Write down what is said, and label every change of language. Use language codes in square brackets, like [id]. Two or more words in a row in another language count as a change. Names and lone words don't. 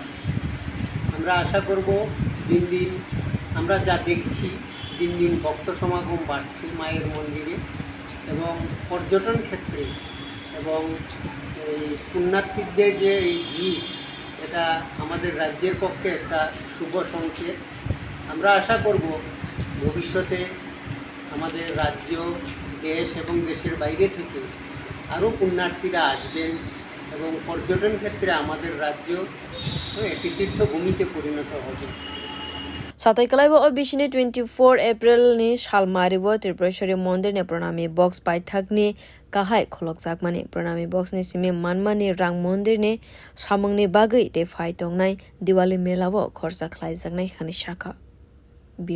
[bn] আমরা আশা করব দিন দিন আমরা যা দেখছি, দিন দিন ভক্ত সমাগম বাড়ছে মায়ের মন্দিরে, এবং পর্যটন ক্ষেত্রে এবং এই পুণ্যার্থীদের যে এই ভিড়, এটা আমাদের রাজ্যের পক্ষে একটা শুভ সংকেত। আমরা আশা করব ভবিষ্যতে আমাদের রাজ্য, দেশ এবং দেশের বাইরে থেকে আরও পুণ্যার্থীরা আসবেন এবং পর্যটন ক্ষেত্রে আমাদের রাজ্য একটি তীর্থভূমিতে পরিণত হবে। [trp] Sataikalaibo obishini 24 April ni Shalmaribo Tripureshwari mandir ne pranami box pai thakni kahai khulukjak mani pranami box ni simi manmani rang mandir ne samangni bagai te phai tongnai Diwali mela bo khorsa khlaijaknai khani shakha.